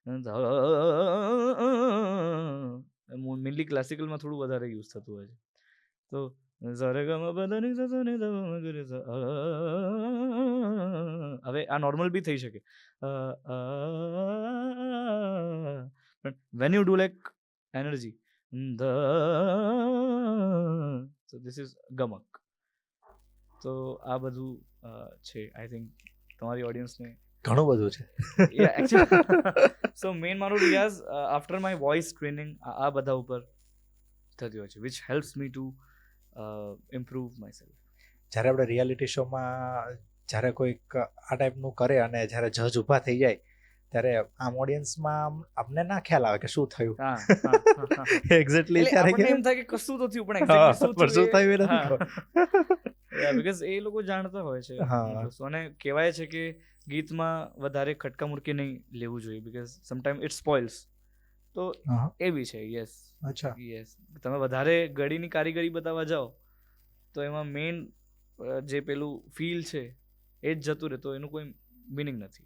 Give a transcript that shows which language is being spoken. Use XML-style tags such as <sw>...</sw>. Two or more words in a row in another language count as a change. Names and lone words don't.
<gu>મેનલી ક્લાસિકલમાં થોડું વધારે યુઝ થતું હોય છે. તો હવે આ નોર્મલ બી થઈ શકે, પણ</gu> <en>when you do like energy, so this is ગમક.</en> <gu>તો આ બધું છે.</gu> <en>I think</en> <gu>તમારી ઓડિયન્સને ઘણું બધું છે.</gu> <en>So main</en> <gu>મારું રિયાઝ</gu> <en>after my voice training</en> <gu>આ બધા ઉપર થતી હોય છે,</gu> <en>which helps me to improve my self.</en> <gu>જ્યારે આપણે રિયાલિટી શોમાં જ્યારે કોઈક આ ટાઈપનું કરે અને જ્યારે જજ ઊભા થઈ જાય ત્યારે આમ ઓડિયન્સમાં અમને ના ખ્યાલ આવે કે શું થયું હા હા હા, હા. એક્ઝેક્ટલી એટલે ત્યારે આપણને એમ થાય કે કશું તો થયું પણ exactly શું પણ શું થયું એ નથી હા. ખબર.</gu> <en>Yeah, because</en> <gu>એ લોકો જાણતા હોય છે હા. અમુક વસ્તુ. અને કહેવાય છે કે ગીતમાં વધારે ખટકા મુરકી નહીં લેવું જોઈએ</gu> <en>because sometime it spoils.</en> <gu>તો હા. એ બી છે. યસ અચ્છા. યસ તમે વધારે ગળીની કારીગરી બતાવવા જાઓ તો એમાં મેઇન જે પેલું ફીલ છે એ જ જતું રહે તો એનું કોઈ મિનિંગ નથી.</gu>